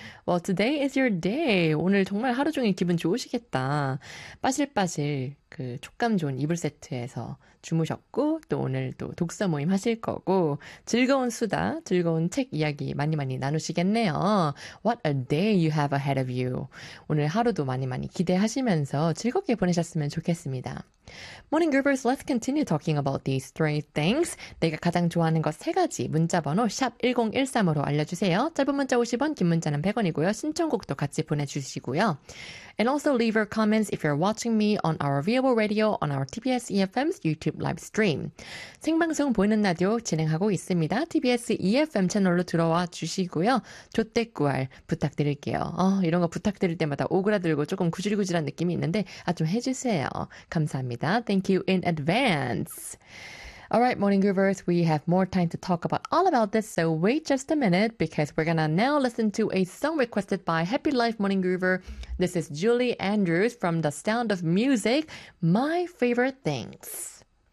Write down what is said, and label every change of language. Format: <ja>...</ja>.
<en>Well, today is your day.</en> <ko>오늘 정말 하루 종일 기분 좋으시겠다. 빠실빠실 그 촉감 좋은 이불 세트에서 주무셨고 또 오늘 또 독서 모임 하실 거고 즐거운 수다, 즐거운 책 이야기 많이 많이 나누시겠네요.</ko> <en>What a day you have ahead of you.</en> <ko>오늘 하루도 많이 많이 기대하시면서 즐겁게 보내셨으면 좋겠습니다.</ko> <en>Morning Groovers, let's continue talking about these three things.</en> <ko>내가 가장 좋아하는 것 세 가지 문자 번호 샵 1013으로 알려주세요. 짧은 문자 50원, 긴 문자는 100원이고요. 신청곡도 같이 보내주시고요.</ko> <en>And also leave your comments if you're watching me on our viewable radio on our TBS EFM's YouTube live stream.</en> <ko>생방송 보이는 라디오 진행하고 있습니다. TBS EFM 채널로 들어와 주시고요. 좋댓구알 부탁드릴게요. 이런 거 부탁드릴 때마다 오그라들고 조금 구질구질한 느낌이 있는데 좀 해주세요. 감사합니다.</ko> <en>Thank you in advance. All right, morning groovers, we have more time to talk about all about this, so wait just a minute, because we're gonna now listen to a song requested by Happy Life Morning Groover. This is Julie Andrews from The Sound of Music, My Favorite Things.</en>